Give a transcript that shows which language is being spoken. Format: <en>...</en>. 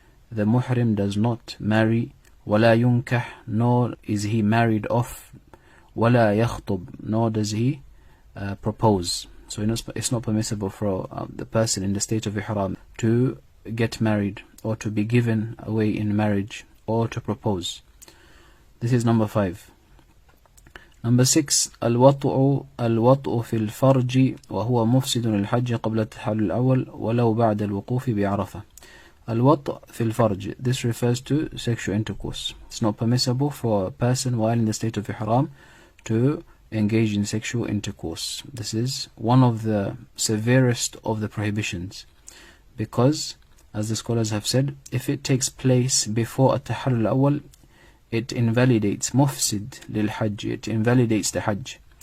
<en>The muhrim does not marry,</en> <ar>ولا ينكح,</ar> <en>nor is he married off,</en> <ar>ولا يخطب,</ar> <en>nor does he propose. So it's not permissible for the person in the state of ihram to get married or to be given away in marriage or to propose. This is number 5. Number 6.</en> <ar>الوطء في الفرج وهو مفسد للحج قبل التحلل الأول ولو بعد الوقوف بعرفة. الوطء في الفرج.</ar> <en>This refers to sexual intercourse. It's not permissible for a person while in the state of ihram to engage in sexual intercourse. This is one of the severest of the prohibitions, because, as the scholars have said, if it takes place before التحلل الأول, it invalidates mufsid lil hajj, it invalidates the hajj.</en>